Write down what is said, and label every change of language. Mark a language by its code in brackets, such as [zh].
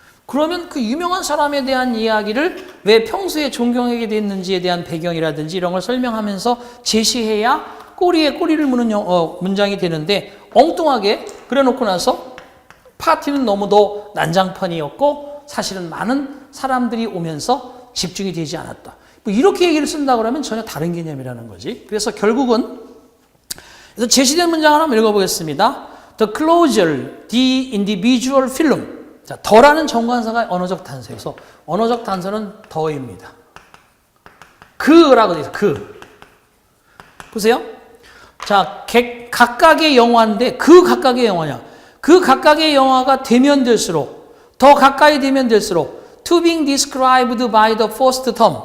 [ko] 그러면 그 유명한 사람에 대한 이야기를 왜 평소에 존경하게 됐는지에 대한 배경이라든지 이런 걸 설명하면서 제시해야 꼬리에 꼬리를 무는 문장이 되는데 엉뚱하게 그래놓고 나서 파티는 너무도 난장판이었고 사실은 많은 사람들이 오면서 집중이 되지 않았다. 뭐 이렇게 얘기를 쓴다 그러면 전혀 다른 개념이라는 거지. 그래서 결국은 그래서 제시된 문장 하나 읽어보겠습니다. [en] The closer the individual film. [ko] 자, 더라는 정관사가 언어적 단서에서 언어적 단서는 더입니다. 그라고 되어 있어요. 그. 보세요. 자, 각각의 영화인데 그 각각의 영화냐. 그 각각의 영화가 되면 될수록 더 가까이 되면 될수록 [en] to being described by the first term.